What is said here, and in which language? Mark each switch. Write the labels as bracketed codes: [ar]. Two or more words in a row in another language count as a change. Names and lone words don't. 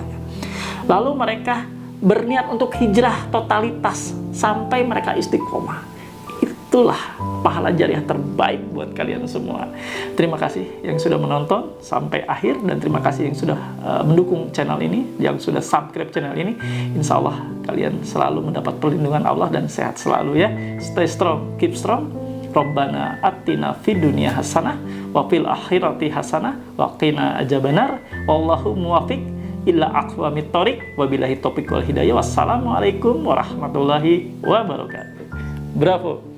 [id] Lalu mereka berniat untuk hijrah totalitas sampai mereka istiqomah. Itulah pahala jariah terbaik buat kalian semua. Terima kasih yang sudah menonton sampai akhir, dan terima kasih yang sudah mendukung channel ini, yang sudah subscribe channel ini. [ar] إن شاء الله [id] kalian selalu mendapat perlindungan Allah dan sehat selalu ya. [en] Stay strong, keep strong. [ar] ربنا آتنا في الدنيا حسنة وفي الآخرة حسنة وقنا عذاب النار. والله الموفق إلى أقوم الطريق. وبالله التوفيق والهداية. والسلام عليكم ورحمة الله وبركاته. Bravo.